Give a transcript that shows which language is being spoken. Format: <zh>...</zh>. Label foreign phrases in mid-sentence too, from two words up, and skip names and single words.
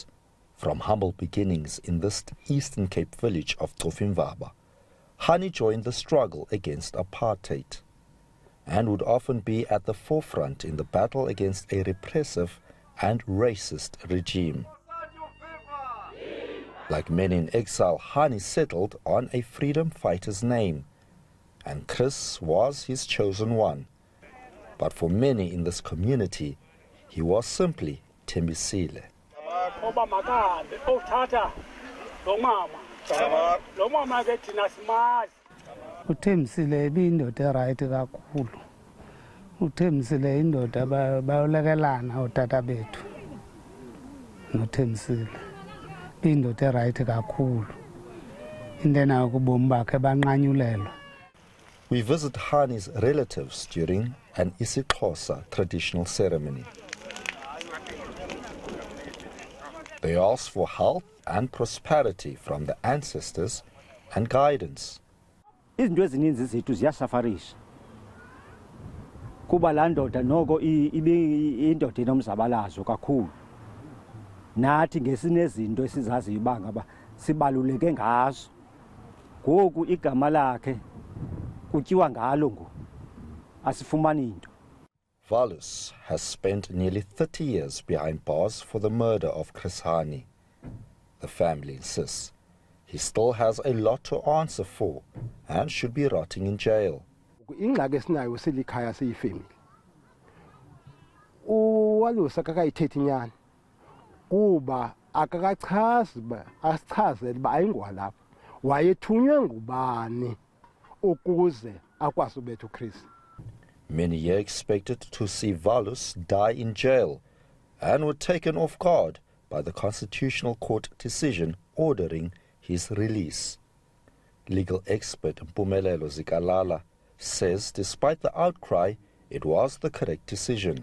<en>From humble beginnings in this Eastern Cape village of Tofimvaba, Hani joined the struggle against apartheid and would often be at the forefront in the battle against a repressive and racist regime. Like many in exile, Hani settled on a freedom fighter's name, and Chris was his chosen one. But for many in this community, he was simply Tembisile.</en> <xh>uThembisile ibindoda right kakhulu. uThembisile indoda bayolekelana otata bethu noThembisile indoda right kakhulu. Indena ukubomi bakhe banqanyulelwa.</xh> <en>We visit Hani's relatives during an isiXhosa traditional ceremony. They ask for health and prosperity from the ancestors and guidance.</en> <xh>Izinto ezininzi zethu ziyasafarisha kuba laa ndoda noko indoda enomzabalazo kakhulu. Nathi ngesinezinto esizaziyo uba ngaba sibaluleke ngazo. Ngoku igama lakhe kutyiwa ngalo ngoku asifumani into.</xh> <en>Waluś has spent nearly 30 years behind bars for the murder of Chris Hani. The family insists he still has a lot to answer for and should be rotting in jail.</en> <xh>Ingxaki esinayo silikhaya siyifamily. Waluś akakayithethi inyani kuba akakachazi asichazele uba ayingowalapha wayethunywe ngubani ukuze akwazi ubetha uChris.</xh> <en>Many here expected to see Waluś die in jail and were taken off guard by the Constitutional Court decision ordering his release. Legal expert Mpumelelo Zikalala says despite the outcry, it was the correct decision.</en>